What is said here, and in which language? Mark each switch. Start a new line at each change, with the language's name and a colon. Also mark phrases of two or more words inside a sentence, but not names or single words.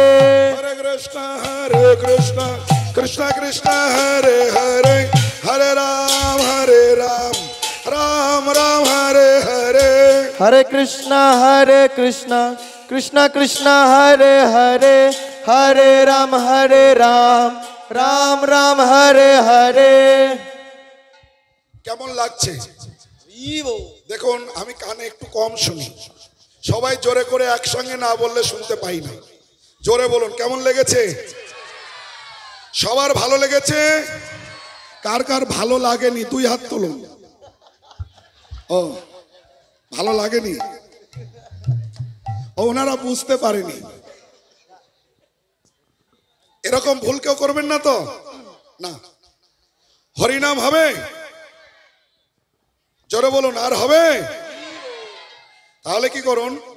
Sanskrit: Hare Krishna Krishna Krishna Hare Hare Hare Ram Ram Ram Hare Hare Hare Krishna Krishna Krishna Hare Hare Hare Ram Ram Ram Hare Hare
Bangla: কেমন লাগছে দেখুন আমি কানে একটু কম শুনি সবাই জোরে করে একসঙ্গে না বললে শুনতে পাই না জোরে বলুন কেমন লেগেছে সবার ভালো লেগেছে কার কার ভালো লাগেনি দুই হাত তুলুন ও ভালো লাগেনি ওনারা বুঝতে পারেনি এরকম ভুল কেউ করবেন না তো না হরিনাম হবে জোরে বলুন আর হবে তাহলে কি করুন